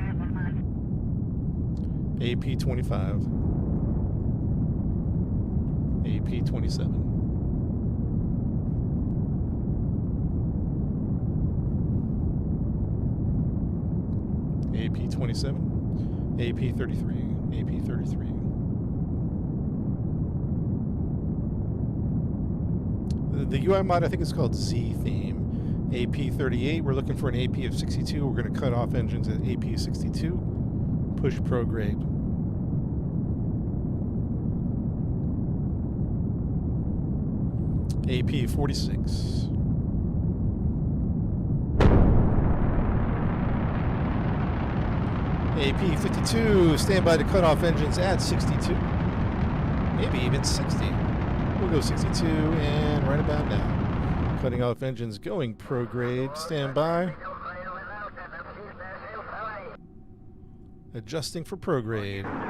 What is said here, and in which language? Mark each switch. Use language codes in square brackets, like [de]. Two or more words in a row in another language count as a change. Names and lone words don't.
[en] AP 25, AP 27, AP 27, AP 33, AP 33. The UI mod, I think it's called Z theme. AP 38, we're looking for an AP of 62. We're going to cut off engines at AP 62. Push prograde. AP 46. AP 52. Stand by to cut off engines at 62. Maybe even 60. We'll go 62 and right about now. Cutting off engines going prograde. Stand by. Adjusting for prograde.